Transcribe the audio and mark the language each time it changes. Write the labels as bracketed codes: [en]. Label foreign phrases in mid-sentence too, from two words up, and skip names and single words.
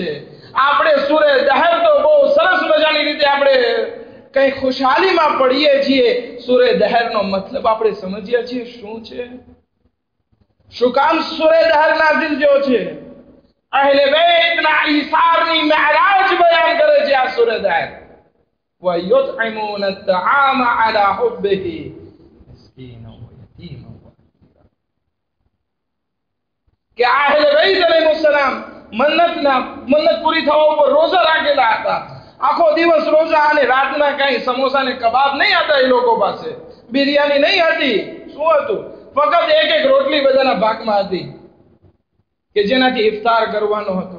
[gu] આપણે સૂરે દહર તો બહુ સરસ મજાની રીતે આપણે કઈ ખુશાલીમાં પડીએ છીએ. સૂરે દહરનો મતલબ આપણે સમજીએ છીએ શું છે, શું કામ સૂરે દહર નાઝિલ થયો છે. અહેલે બેતના ઈસારની મેરાજ બયાન કરે છે આ સૂરે દહર. [ar] وَيُطْعِمُونَ الطَّعَامَ عَلَى حُبِّهِ مِسْكِينًا وَيَتِيمًا وَأَسِيرًا. [gu] કે અહેલે બેત અલૈહિસ્સલામ મન્નત પૂરી થવા ઉપર રોઝા રાખેલા હતા. આખો દિવસ રોઝા, અને રાતના કઈ સમોસા ને કબાબ નહીં હતા એ લોકો પાસે, બિરયાની નહીં હતી. શું હતું? ફક્ત એક એક રોટલી બધાના ભાગમાં હતી કે જેનાથી ઇફતાર કરવાનો હતો.